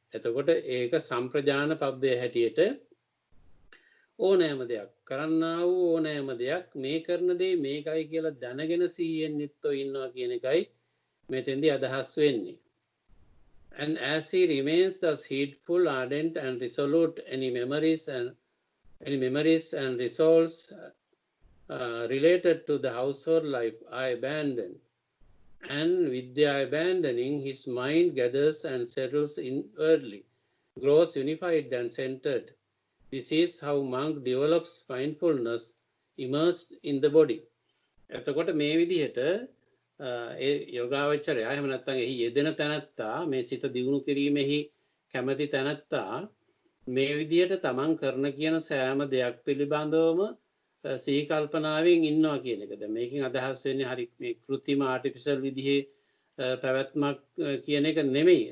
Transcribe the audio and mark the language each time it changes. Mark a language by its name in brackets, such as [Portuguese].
[Sinhala] එතකොට ඒක සම්ප්‍රජාන පබ්බේ හැටියට ඕනෑම දෙයක් කරන්නා වූ ඕනෑම දෙයක් මේ කරන දේ මේකයි කියලා දැනගෙන සිහියෙන් යුක්තව ඉන්නවා කියන එකයි මෙතෙන්දී අදහස් වෙන්නේ. [English] And as he remains thus heedful, ardent and resolute, any memories and resolves related to the household life are abandoned, and with their abandoning, his mind gathers and settles inwardly, grows unified and centered. This is how monk develops mindfulness immersed in the body. [Sinhala] එතකොට මේ විදිහට ඒ යෝගාවචරය එහෙම නැත්නම් එහි යෙදෙන තැනැත්තා මේ සිත දියුණු කිරීමෙහි කැමැති තැනැත්තා මේ විදිහට තමන් කරන කියන සෑම දෙයක් පිළිබඳවම සිහි කල්පනාවෙන් ඉන්නවා කියන එක. දැන් මේකෙන් අදහස් වෙන්නේ හරි මේ કૃත්‍රිම ආටිෆිෂල් විදිහේ පැවැත්මක් කියන එක නෙමෙයි.